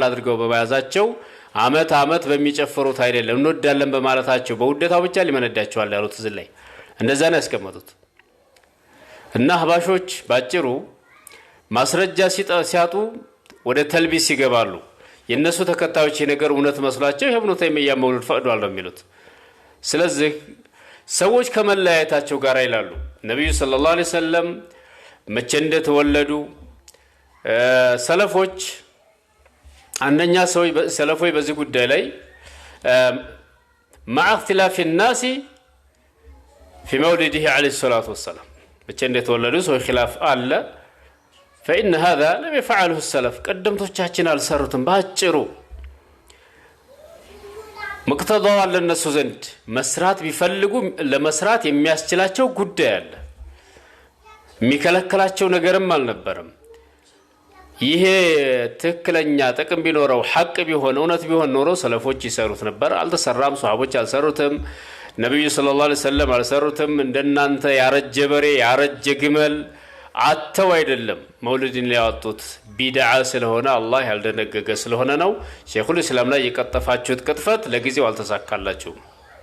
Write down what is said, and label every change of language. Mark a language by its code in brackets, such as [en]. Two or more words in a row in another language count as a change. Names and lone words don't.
[am] አድርገው በመያዛቸው አመት በሚጨፍሩት አይደለም እንወዳለን በማለታቸው በውደታው ብቻ ሊመነዳቸዋል ያሉት እዚህ ላይ እንደዛ ነው ያስቀመጡት። እና አህባሾች ባጭሩ ማስረጃ ሲያጡ ወደ ተልቢስ ይገባሉ። የነሱ ተከታዮች የነገር እውነት መስሏቸው ኢብኑ ተይሚያ መውሊድ ፈቅዷል ነው የሚሉት። ስለዚህ ሰዎች ከመለያየታቸው ጋር ይላሉ ነብዩ [ar] صلى الله عليه وسلم [am] መቼ እንደተወለዱ ሰለፎች አንደኛ ሰለፎች በዚህ ጉዳይ ላይ [ar] مع اختلاف الناس في مولده عليه الصلاة والسلام [am] መቼ እንደተወለዱ ሰው ኺላፍ አለ [ar] فإن هذا لم يفعله السلف [am] ቀደምቶቻችን አልሰሩትም። ባጭሩ መቅተዳው አለ እነሱ ዘንድ መስራት ቢፈልጉ ለመስራት የሚያስችላቸው ጉዳይ አለ የሚከለክላቸው ነገርም አልነበረም። ይሄ ትክክለኛ ጥቅም ቢኖረው ሐቅ ቢሆን እውነት ቢሆን ኖሮ ሰለፎች ይሰሩት ነበር። አልተሰራም፣ ሱሐቦች አልሰሩትም። ነብዩ [ar] صلى الله عليه وسلم [am] አልሰሩትም። እንደናንተ ያረጀ በሬ ያረጀ ግመል አተው አይደለም መውሊድን ሊያወጡት ቢድዓ ስለሆነ አላህ ያልደነገገ ስለሆነ ነው። ሸይኹል ኢስላም ላይ የቀጠፋችሁት ቅጥፈት ለጊዜው አልተሳካላችሁም።